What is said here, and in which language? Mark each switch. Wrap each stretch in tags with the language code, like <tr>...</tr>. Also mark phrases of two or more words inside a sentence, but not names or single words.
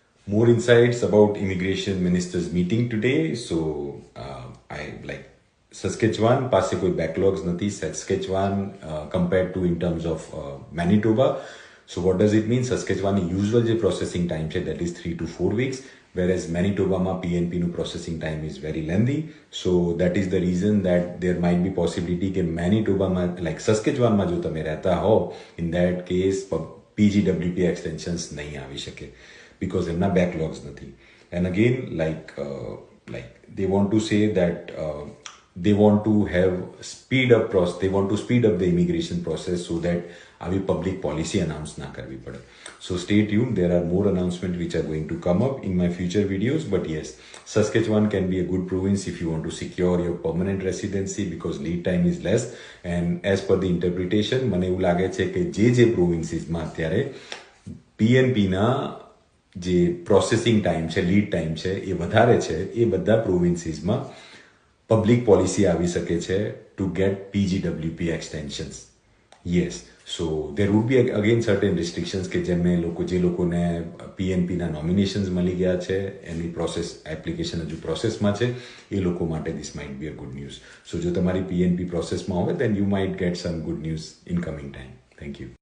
<en>more insights about immigration minister's meeting today. So I like Saskatchewan</en> <gu>પાસે કોઈ backlogs નથી.</gu> <en>Saskatchewan compared to in terms of Manitoba. So what does it mean? Saskatchewan usual જે processing time છે that is 3 to 4 weeks, whereas Manitoba માં PNP નું processing time is very lengthy. So that is the reason that there might be possibility</en> <gu>કે Manitoba માં</gu> <en>like</en> <gu>Saskatchewan માં જો તમે રહેતા હો,</gu> <en>in that case PGWP extensions</en> <gu>નહીં આવી શકે</gu> <en>because</en> <gu>એમના backlogs નથી.</gu> <en>And again like they want to say that they want to have they want to speed up the immigration process so that</en> <gu>આવી public policy announce ના કરવી પડે.</gu> <en>So stay tuned, there are more announcements which are going to come up in my future videos. But yes, Saskatchewan can be a good province if you want to secure your permanent residency because lead time is less. And as per the interpretation,</en> <gu>મને એવું લાગે છે કે જે provincesમાં અત્યારે PNPના જે</gu> <en>processing time</en> <gu>છે,</gu> <en>lead time</en> <gu>છે એ વધારે છે, એ બધા પ્રોવિન્સીસમાં</gu> <en>public policy</en> <gu>આવી શકે છે</gu> <en>to get PGWP extensions. Yes, so there would be again certain restrictions</en> <gu>કે જેમને જે લોકોને PNPના નોમિનેશન્સ મળી ગયા છે, એની</gu> <en>process application</en> <gu>હજુ પ્રોસેસમાં છે, એ લોકો માટે</gu> <en>this might be a good news. So</en> <gu>જો તમારી PNP પ્રોસેસમાં હોય</gu> <en>then you might get some good news in coming time. Thank you.</en>